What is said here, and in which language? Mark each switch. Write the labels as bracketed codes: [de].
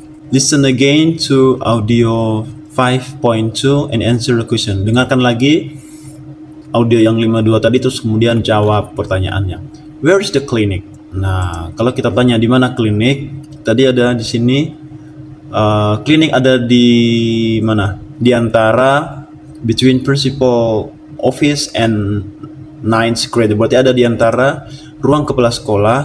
[en] Listen again to audio 5.2 and answer the question. [id] Dengarkan lagi audio yang 52 tadi, terus kemudian jawab pertanyaannya. [en] Where is the clinic? [id] Nah, kalau kita tanya di mana klinik, tadi ada di sini. Klinik ada di mana? Di antara [en] between principal office and 9th grade. [id] Berarti ada di antara ruang kepala sekolah.